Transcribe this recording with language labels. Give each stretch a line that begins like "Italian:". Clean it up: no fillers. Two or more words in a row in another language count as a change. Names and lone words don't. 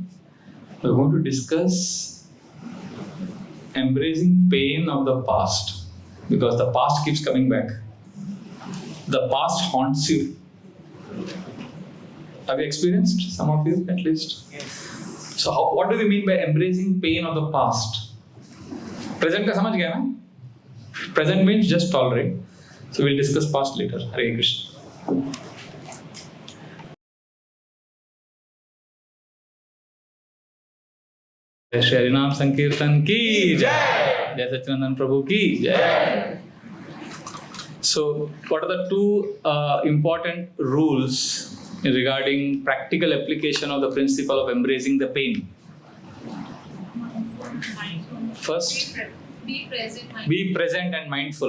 English: We are going to discuss embracing pain of the past. Because the past keeps coming back. The past haunts you. Have you experienced? Some of you at least? Yes. So what do we mean by embracing pain of the past?
Hindi: प्रेजेंट का समझ गया ना?
English: Present means just tolerate. So we'll discuss past later.
Hindi: हरे कृष्ण. शरणम संकीर्तन की जय. जय शचीनंदन प्रभु की जय.
English: So, what are the two important rules regarding practical application of the principle of embracing the pain? First, be present and mindful.